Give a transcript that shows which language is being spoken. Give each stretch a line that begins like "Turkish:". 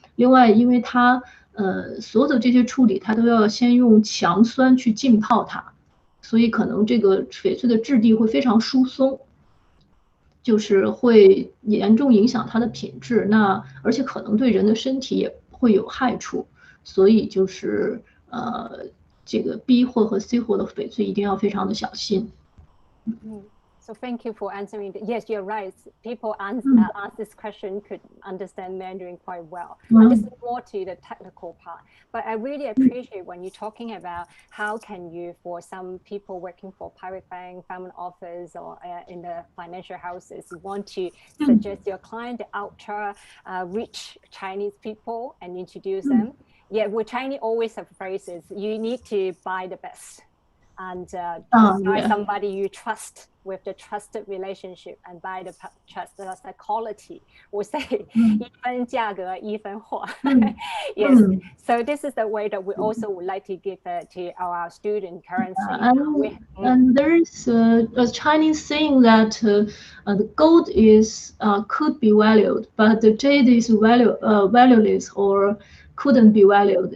Chinese: 另外，因为它所有的这些处理，它都要先用强酸去浸泡它，所以可能这个翡翠的质地会非常疏松，就是会严重影响它的品质。那而且可能对人的身体也会有害处，所以就是这个 B 货和 C 货的翡翠一定要非常的小心。
English: So thank you for answering. Yes, you're right. People ask this question could understand Mandarin quite well. But this is more to the technical part. But I really appreciate when you're talking about how can you, for some people working for private bank, family office, or in the financial houses, you want to suggest your client the ultra rich Chinese people and introduce them. Yeah, with Chinese always have phrases. You need to buy the best. And buy somebody you trust with the trusted relationship and buy the trust, that's the quality. We say
Chinese: 一分价格一分货.
English: Yes. So this is the way that we also would like to give to our student currency. And there's a Chinese saying that the gold is could be valued, but the jade is valueless or couldn't be valued.